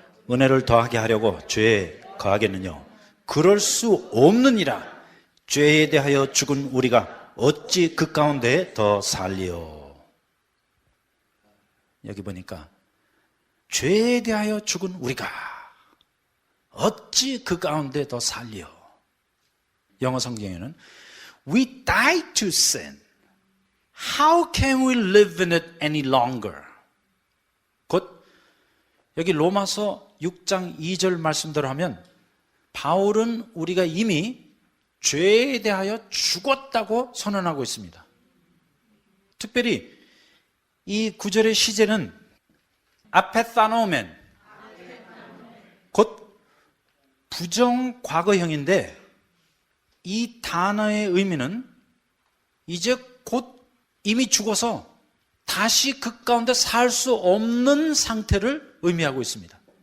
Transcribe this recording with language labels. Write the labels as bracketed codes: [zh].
[ko] 은혜를 더하게 하려고 죄에 거하겠느냐? 그럴 수 없느니라. 죄에 대하여 죽은 우리가 어찌 그 가운데 더 살리요? 여기 보니까 죄에 대하여 죽은 우리가 어찌 그 가운데 더 살리요? 영어 성경에는 [en] We died to sin. How can we live in it any longer? [ko] 곧 여기 로마서 6장 2절 말씀대로 하면 바울은 우리가 이미 죄에 대하여 죽었다고 선언하고 있습니다. 특별히 이 구절의 시제는 아페타노멘, 곧 부정 과거형인데 이 단어의 의미는 이제 곧 이미 죽어서 다시 그 가운데 살 수 없는 상태를 의미하고 있습니다.